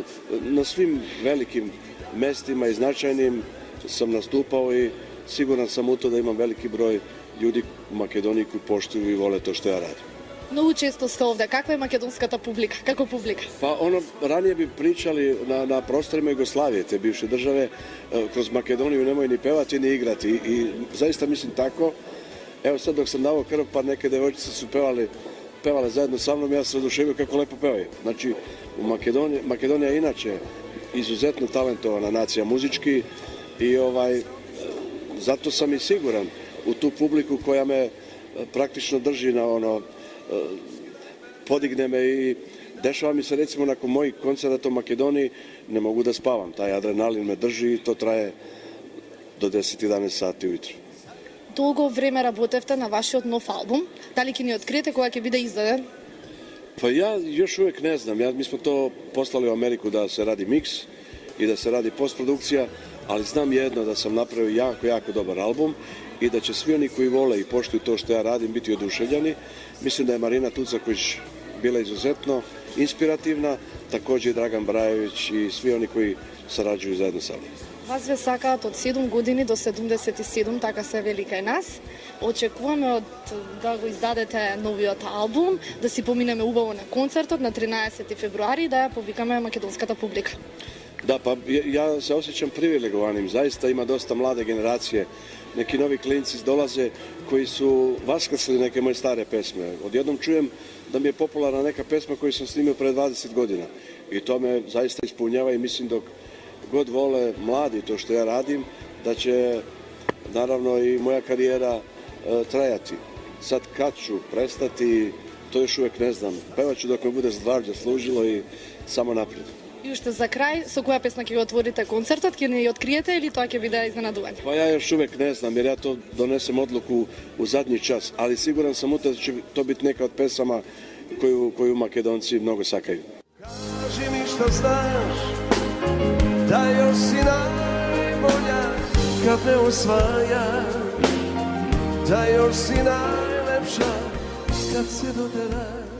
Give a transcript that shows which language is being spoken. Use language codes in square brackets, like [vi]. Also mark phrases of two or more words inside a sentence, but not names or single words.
[sr] Na svim velikim mestima i značajnim sam nastupao i siguran sam u to da imam veliki broj ljudi u Makedoniji koji poštuju i vole to što ja radim. [mk] Многу често сте овде. Каква е македонската публика? Како публика? [sr] Pa ranije bi pričali na prostorima Jugoslavije, te bivše države, kroz Makedoniju nemoj ni pevati ni igrati i zaista mislim tako. Evo sad dok sam dao krv, pa neke devojčice su pevale zajedno sa mnom, ja sam oduševio kako lepo pevaju. Znači, Makedonija je inače izuzetno talentovana nacija muzički i zato sam i siguran u tu publiku koja me praktično drži na podigne me i dešava mi se recimo nakon mojih koncerata u Makedoniji ne mogu da spavam, taj adrenalin me drži i to traje do 10-11 sati ujutru. [mk] Долго време работевте на вашиот нов албум. Дали ќе ни откриете кога ќе биде издаден? [sr] Pa ja još uvijek ne znam, mi smo to poslali u Ameriku da se radi miks i da se radi postprodukcija, ali znam jedno da sam napravio jako dobar album i da će svi oni koji vole i poštuju to što ja radim biti oduševljeni. Mislim da je Marina Tucaković bila izuzetno inspirativna, također i Dragan Brajević i svi oni koji sarađuju zajedno sa mnom. [mk] Вас ве сакаат од 7 години до 77, така се вели кај нас. Очекуваме да го издадете новиот албум, да си поминеме убаво на концертот на 13 февруари и да ја повикаме македонската публика. [sr] Da, pa ja se osjećam privilegovanim, zaista ima dosta mlade generacije, neki novi klinci dolaze koji su vaskrsli neke moje stare pesme. Odjednom čujem da mi je popularna neka pesma koju sam snimio pre 20 godina i to me zaista ispunjava i mislim dok god vole mladi to što ja radim, da će naravno i moja karijera trajati. Sad kad ću prestati, to još uvijek ne znam. Pevaću dok me bude zdravlje služilo i samo naprijed. [mk] И уште за крај, со која песна ќе го отворите концертот, ќе ни ја откриете или тоа ќе биде изненадување? [sr] Pa ja još uvijek ne znam jer ja to donesem odluku u zadnji čas, ali siguran sam u to da će to biti neka od pesama koju Makedonci mnogo sakaju. Kaži mi što znaš, da još si najbolja kad me osvajaš, da još si najlepša kad se doteraš.